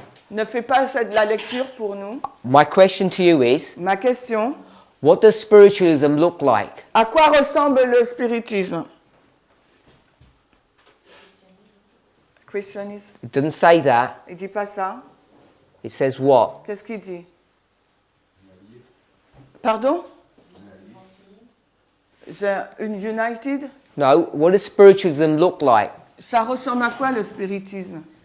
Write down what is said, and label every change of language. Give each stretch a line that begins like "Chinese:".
French: Ne fais pas la lecture pour nous.
English: My question to you is,
French: Ma question,
English: what does spiritualism look like?
French: à quoi ressemble le spiritisme? Christianisme.
English: It doesn't say that.
French: Il dit pas ça.
English: It says what?
French: Qu'est-ce qu'il dit? Pardon? Une united?
English: No, what does spiritualism look like?
French: Ça ressemble à quoi le spiritisme?